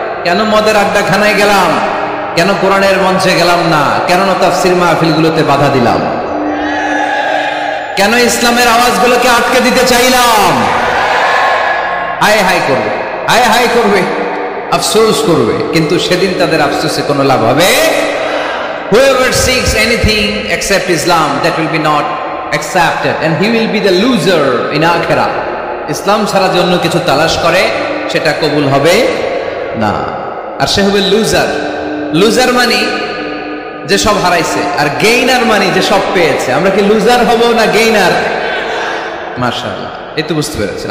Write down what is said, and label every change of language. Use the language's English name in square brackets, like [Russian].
[Bangla] কেন মদের আড্ডাখানায় গেলাম? কেন কোরআনের মঞ্চে গেলাম না? কেন তাফসীর মাহফিলগুলোতে বাধা দিলাম? কেন ইসলামের আওয়াজগুলোকে আটকে দিতে চাইলাম? হায় হায় করবে, হায় হায় করবে, আফসোস করবে। কিন্তু সেদিন তাদের আফসোসে কোনো লাভ হবে? [English] Whoever seeks anything except Islam, that will be not accepted and he will be the loser in akhirah. [Bangla] ইসলাম ছাড়া যে অন্য কিছু তালাশ করে সেটা কবুল হবে না, আর সে হবে লুজার। লুজার মানে যে সব হারাইছে, আর গেইনার মানে যে সব পেয়েছে। আমরা কি লুজার হব না গেইনার? মাশাআল্লাহ, এই তো বুঝতে পেরেছেন।